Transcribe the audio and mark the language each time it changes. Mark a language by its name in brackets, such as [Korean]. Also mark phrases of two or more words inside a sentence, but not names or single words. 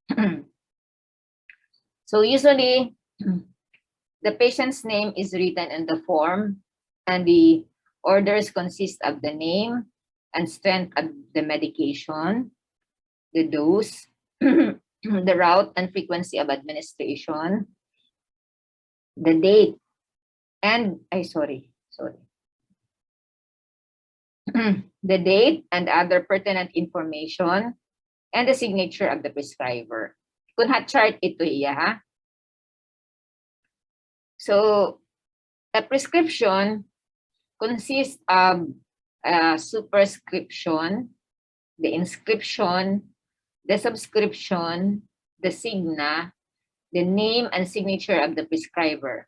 [English] So usually, the patient's name is written in the form, and the orders consist of the name and strength of the medication, the dose, the route and frequency of administration, the date, and the date and other pertinent information, and the signature of the prescriber. [Waray] Kung ha-chart ito iya, ha? [English] So, a prescription consists of a superscription, the inscription, the subscription, the signa, the name and signature of the prescriber.